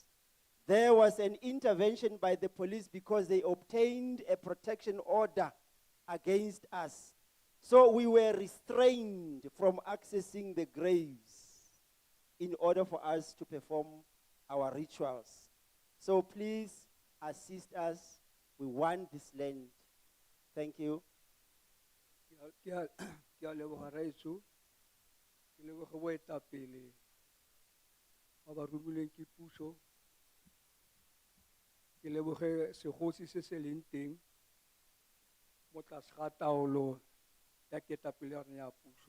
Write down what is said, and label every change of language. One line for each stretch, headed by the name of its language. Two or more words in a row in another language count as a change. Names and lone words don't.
English: There was an intervention by the police because they obtained a protection order against us. So we were restrained from accessing the graves in order for us to perform our rituals. So please assist us. We want this land. Thank you.
Tswana: Ke a leboga raitso, ke leboga boetapele ba ba rumilweng ke puso, ke leboge segosi se se leng teng mo tlase ga taolo ya ketapele ya rona ya puso.